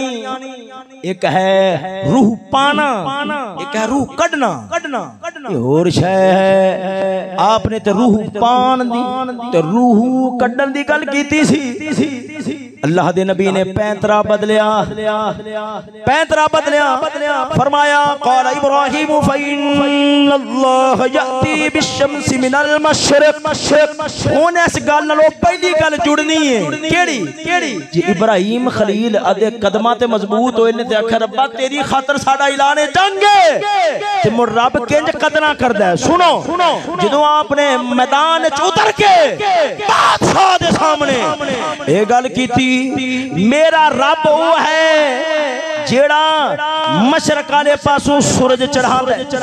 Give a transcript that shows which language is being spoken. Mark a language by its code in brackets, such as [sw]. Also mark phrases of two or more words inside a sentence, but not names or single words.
[pa] ایک ہے روح پانا ایک ہے روح کڈھنا اور شے ہے. آپنے تو روح پان دی تے روح کڈھن دی گل کیتی سی. اللہ دے نبی نے پینترا بدلیا فرمایا [ar] قال إبراهيم فإن الله يأتي بالشمس من المشرق. [pa] ہن اس گل نالوں پہلی گل جڑنی ہے کیڑی جی ابراہیم خلیل ادے قدماں تے مضبوط ہوئے نے تے آکھیا ربا تیری خاطر ساڈا اعلان جنگ ہے تے مڑ رب کنج کدنا کردا ہے. سنو جدوں آپنے میدان چ اتر کے بادشاہ دے سامنے یہ گل کیتی میرا رب وہ ہے جیڑا مشرق والے پاسوں سورج چڑھاندا.